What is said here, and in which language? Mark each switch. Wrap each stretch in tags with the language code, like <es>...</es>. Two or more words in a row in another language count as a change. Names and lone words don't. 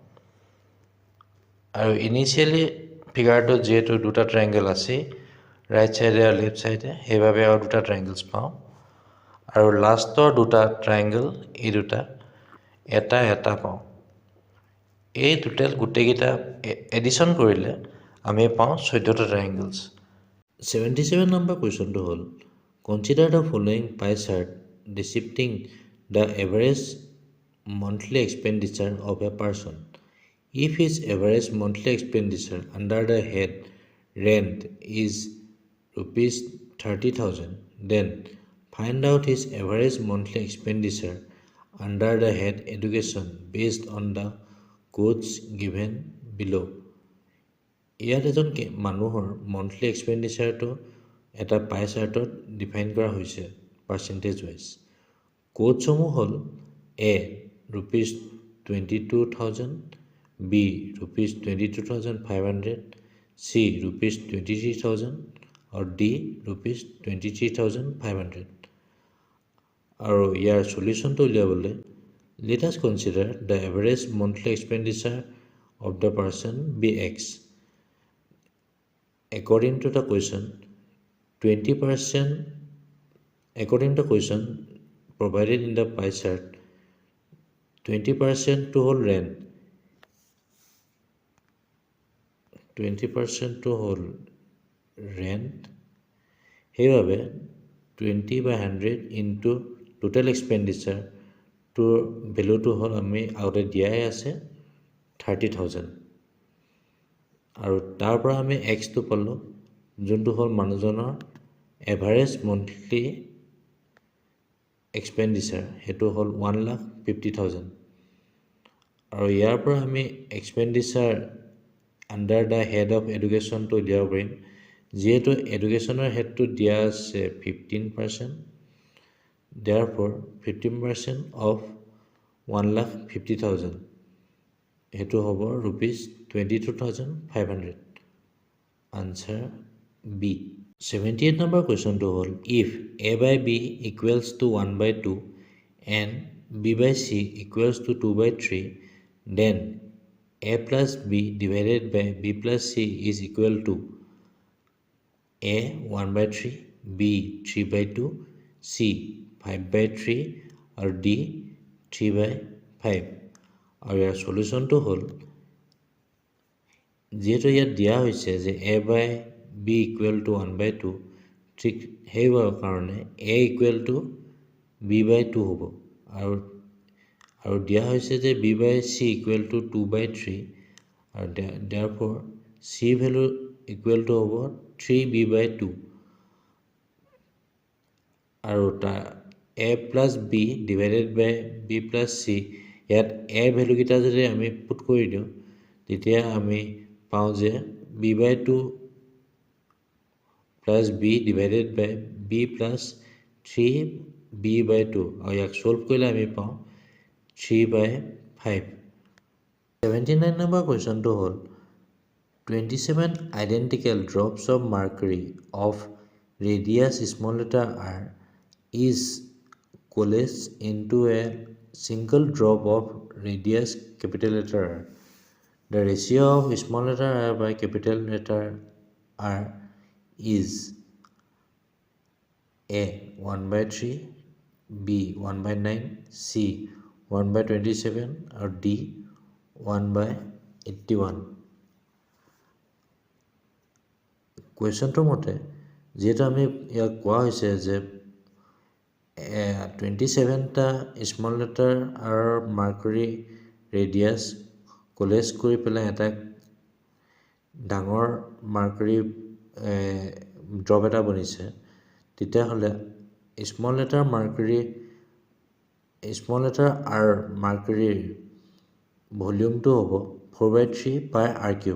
<as>আৰু ইনিচিয়েলি ফিগাৰটোত যিহেতু দুটা ট্ৰায়েংগল আছে</as> <en>right side</en> <as>আৰু</as> <en>left side</en> <as>সেইবাবে আৰু দুটা ট্ৰায়েংগলছ পাওঁ আৰু লাষ্টৰ দুটা ট্ৰায়েংগল এই দুটা এটা পাওঁ এই টোটেল গোটেইকেইটা এডিশ্যন কৰিলে আমি পাওঁ 14টা ট্ৰায়েংগলছ 77 নম্বৰ কুৱেশ্যনটো হ'ল</as> <en>consider the following pie chart depicting the average monthly expenditure of a person if his average monthly expenditure under the head rent is rupees 30,000 then find out his average monthly expenditure under the head education based on the codes given below</en> <as>ইয়াত এজন মানুহৰ মন্থলি এক্সপেণ্ডিচাৰটো এটা পাই চাৰ্টত ডিফাইন কৰা হৈছে পাৰ্চেণ্টেজ ৱাইজ কোডসমূহ হ'ল</as> <en>A rupees 22,000 B rupees 22,500 C rupees 23,000 or D rupees 23,500</en> <as>আৰু ইয়াৰ সলিউশ্যনটো উলিয়াবলৈ</as> <en>let us consider the average monthly expenditure of the person be X according to the question 20% according to the question provided in the pie chart 20% to whole rent 20% to whole rent সেইবাবে 20/100 into total expenditure to value</en> <as>to হ'ল আমি আগতে দিয়াই আছে 30,000 আৰু তাৰ পৰা আমি x টো পালোঁ যোনটো হ'ল মানুহজনৰ এভাৰেজ মন্থলি এক্সপেণ্ডিচাৰ সেইটো হ'ল 1,50,000 আৰু ইয়াৰ পৰা আমি</as> <en>expenditure under the head of educationটো</en> <as>উলিয়াব পাৰিম যিহেতু এডুকেশ্যনৰ হেডটো দিয়া আছে 15%</as> <en>therefore 15% of 1,50,000</en> <as>সেইটো হ'ব</as> <en>rupees 22,500 answer B 78 number question to hold if A by B equals to 1/2 and B by C equals to 2/3 then A plus B divided by B plus C is equal to A 1/3 B 3/2 C 5/3 আৰু D 3/5</en> <as>আৰু ইয়াৰ সলিউশ্যনটো হ'ল যিহেতু ইয়াত দিয়া হৈছে যে</as> <en>A by B equal to 1/2</en> <as>ঠিক সেইবাৰ কাৰণে</as> <en>A equal to B by 2</en> <as>হ'ব আৰু দিয়া হৈছে যে</as> <en>B by C equal to 2/3</en> <as>আৰু</as> <en>therefore C value equal to</en> <as>হ'ব</as> <en>3B by 2</en> <as>আৰু</as> <en>A plus B divided by B plus C</en> <as>ইয়াত</as> <en>A value</en> <as>কেইটা যদি আমি পুট কৰি দিওঁ তেতিয়া আমি পাওঁ যে</as> <en>B by 2 plus B divided by B plus 3B by 2</en> <as>আৰু ইয়াক সলভ কৰিলে আমি পাওঁ</as> <en>3/5 79 number question to hold 27 identical drops of mercury of radius small letter r is coalesced into a single drop of radius capital letter R. The ratio of small letter r by capital letter R is A 1/3 B 1/9 C 1/27 or D 1/81</en> <as>কুৱেশ্যনটোৰ মতে যিহেতু আমি ইয়াক কোৱা হৈছে যে 27টা স্মল লেটাৰ আৰু মাৰ্কাৰী ৰেডিয়াছ কলেজ কৰি পেলাই এটা ডাঙৰ মাৰ্কাৰী ড্ৰপ এটা বনিছে, তেতিয়াহ'লে স্মল লেটাৰ আৰ মাৰ্কাৰীৰ ভলিউমটো হ'ব 4/3 পাই আৰ কিউব।</as>